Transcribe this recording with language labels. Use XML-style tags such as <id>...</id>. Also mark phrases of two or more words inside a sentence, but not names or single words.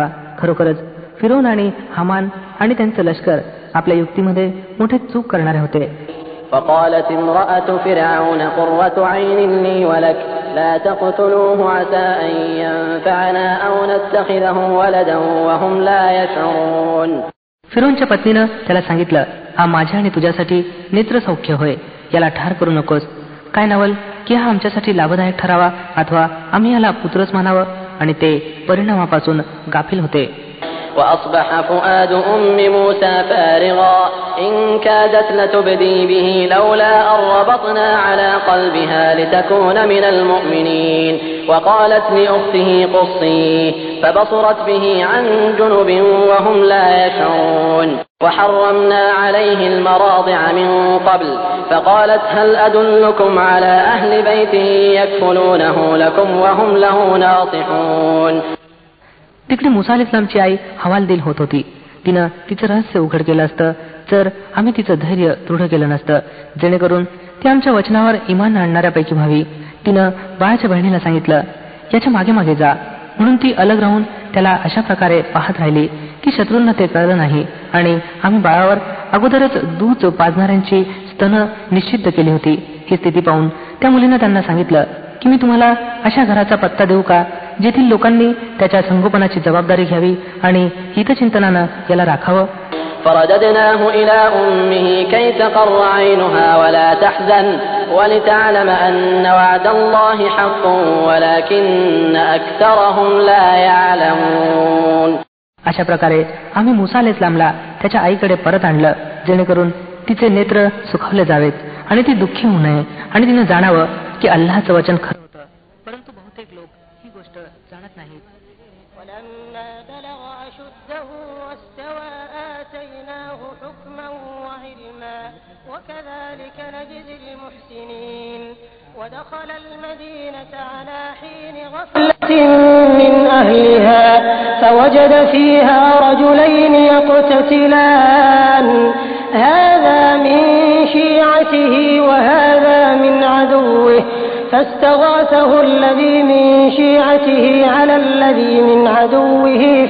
<mr>खरोखरच फिरौन आणि हामान आणि त्यांचं लष्कर आपल्या युक्तीमध्ये मोठे चूक करणारे होते.</mr> <ar>وقالت امرأة فرعون قرة عين لي ولك لا تقتلوه عسى أن ينفعنا أو نتخذه ولدا وهم لا يشعرون.</ar> <mr>फिरौनच्या पत्नीनं त्याला सांगितलं, हा माझ्या आणि तुझ्यासाठी नेत्र सौख्य होय, याला ठार करू नकोस. काय नवल की हा आमच्यासाठी लाभदायक ठरावा अथवा आम्ही याला पुत्रच मानावं. आणि ते परिणामापासून गाफील होते.</mr> <ar>وأصبح فؤاد أم موسى فارغا إن كادت لتبدي به لولا أن ربطنا على قلبها لتكون من المؤمنين وقالت لأخته قصيه فبصرت به عن جنب وهم لا يشعرون وحرمنا عليه المراضع من قبل فقالت هل أدلكم على أهل بيت يكفلونه لكم وهم له ناصحون.</ar> <mr>तिकडे मुसा अलैहिस्सलामची आई हवालदिल होत होती. तिनं तिचं रहस्य उघड केलं असतं जर आम्ही तिचं धैर्य दृढ केलं नसतं, जेणेकरून ती आमच्या वचनावर इमान आणणाऱ्यापैकी व्हावी. तिनं बाळाच्या बहिणीला सांगितलं, याच्या मागे मागे जा. म्हणून ती अलग राहून त्याला अशा प्रकारे पाहत राहिली की शत्रूंना ते कळलं नाही आणि आम्ही बाळावर अगोदरच दूध पाजणाऱ्यांची स्तन निश्चित केली होती. ही स्थिती पाहून त्या मुलीनं त्यांना सांगितलं की मी तुम्हाला अशा घराचा पत्ता देऊ का जेथील लोकांनी त्याच्या संगोपनाची जबाबदारी घ्यावी आणि हितचिंतनानं याला राखावं.</mr> <ar>فرددناه إلى أمه كي تقر عينها ولا تحزن ولتعلم أن وعد الله حق ولكن أكثرهم لا يعلمون.</ar> <mr>अशा प्रकारे आम्ही मुसा अलैहिस्सलामला त्याच्या आईकडे परत आणलं जेणेकरून तिचे नेत्र सुखावले जावेत आणि ती दुःखी होऊ नये आणि तिनं जाणावं की अल्लाहचं वचन खरं होतं, परंतु बहुतेक लोक ही गोष्ट जाणत नाहीत.</mr> <ar>ودخل المدينة على حين غفلة من أهلها فوجد فيها رجلين يقتتلان هذا من شيعته وهذا من عدوه فاستغاثه الذي من شيعته على الذي من عدوه</ar>